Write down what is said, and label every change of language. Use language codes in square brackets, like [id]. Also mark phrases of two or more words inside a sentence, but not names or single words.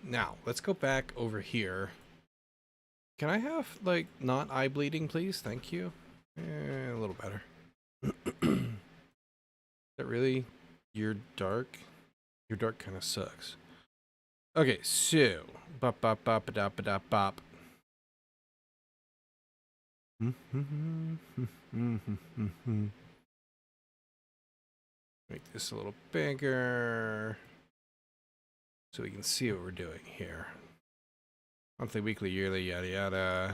[en] Now let's go back over here. Can I have like not eye bleeding, please? Thank you. A little better. Is that really? You're dark. Your dark kind of sucks. Okay, so bop bop bop ba da ba da bop. Make this a little bigger so we can see what we're doing here. Monthly, weekly, yearly, yada yada.